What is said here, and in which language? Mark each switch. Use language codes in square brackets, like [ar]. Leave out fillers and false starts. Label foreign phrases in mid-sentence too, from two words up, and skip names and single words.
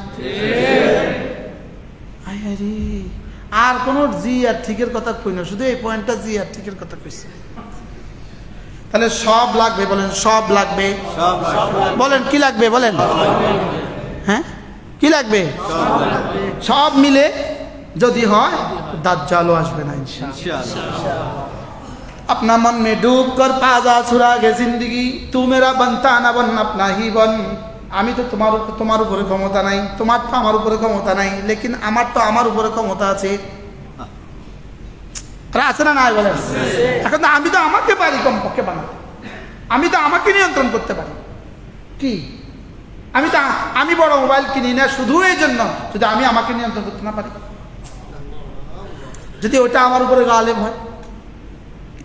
[bn] আর কোন জি আর ঠিকের কথা কই না, শুধু এই পয়েন্টটা জি আর ঠিকের কথা কইছে। তাহলে সব লাগবে। বলেন সব লাগবে। বলেন কি লাগবে? বলেন হ্যাঁ কি লাগবে? সব মিলে যদি হয় দাজ্জালও আসবে না [ar] إن شاء الله. [ur] اپنا من میں ڈوب کر پاجا سراغِ زندگی، تو میرا بنتا نہ بن اپنا ہی بن. [bn] আমি তো তোমার উপরে ক্ষমতা নাই, তোমার তো আমার উপরে ক্ষমতা নাই, লেকিন আমার তো আমার উপরে ক্ষমতা আছে। আছে না নাই? বলেন। এখন তো আমি তো আমাকে পারি কমপক্ষে বানাতে, আমি তো আমাকে নিয়ন্ত্রণ করতে পারি। কি আমি বড় মোবাইল কিনি না শুধু এই জন্য যদি আমি আমাকে নিয়ন্ত্রণ করতে না পারি, যদি ওটা আমার উপরে গালেব হয়।